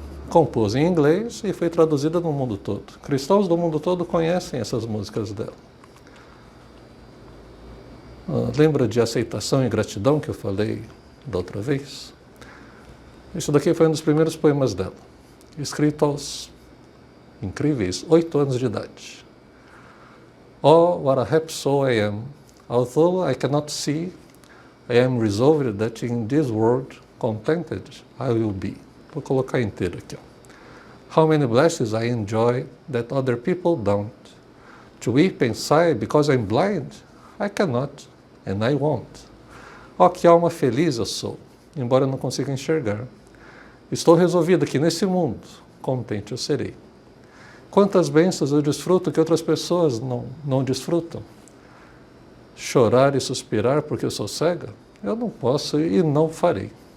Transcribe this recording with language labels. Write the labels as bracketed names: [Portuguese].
[Portuguese] Compôs em inglês e foi traduzida no mundo todo. Cristãos do mundo todo conhecem essas músicas dela. Lembra de Aceitação e Gratidão que eu falei da outra vez? Isso daqui foi um dos primeiros poemas dela, escrito aos incríveis 8 anos de idade. [English] Oh, what a happy soul I am, although I cannot see, I am resolved that in this world contented I will be. [Portuguese] Vou colocar inteiro aqui. [English] How many blessings I enjoy that other people don't. To weep and sigh because I'm blind, I cannot and I won't. [Portuguese] Oh, que alma feliz eu sou. embora eu não consiga enxergar. Estou resolvido que nesse mundo, contente eu serei. Quantas bênçãos eu desfruto que outras pessoas não desfrutam. Chorar e suspirar porque eu sou cega? Eu não posso e não farei.